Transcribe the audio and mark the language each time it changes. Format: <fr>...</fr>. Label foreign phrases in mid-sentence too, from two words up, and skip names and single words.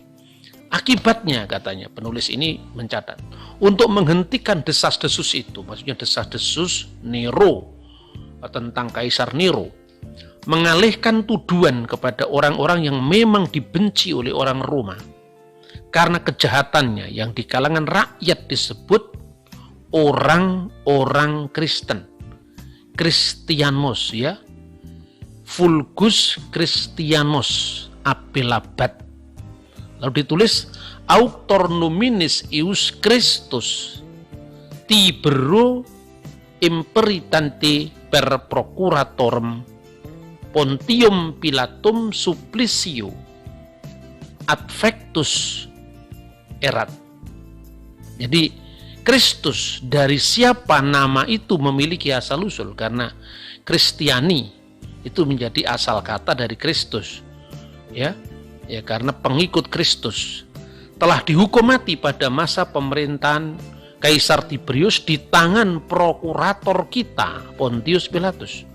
<id>Akibatnya, katanya penulis ini mencatat, untuk menghentikan desas-desus itu, maksudnya desas-desus Nero tentang Kaisar Nero, mengalihkan tuduhan kepada orang-orang yang memang dibenci oleh orang Roma karena kejahatannya yang di kalangan rakyat disebut orang-orang Kristen, Christianos ya,</id> <la>Vulgus Christianos Abilabat.</la> <id>Lalu ditulis</id> <la>auctor nominis ius Christus Tibero imperitante per procuratorum Pontium Pilatum supplicio adfectus erat.</la> <id>Jadi Kristus, dari siapa nama itu memiliki asal usul, karena Kristiani itu menjadi asal kata dari Kristus ya karena pengikut Kristus telah dihukum mati pada masa pemerintahan Kaisar Tiberius di tangan prokurator kita Pontius Pilatus.</id>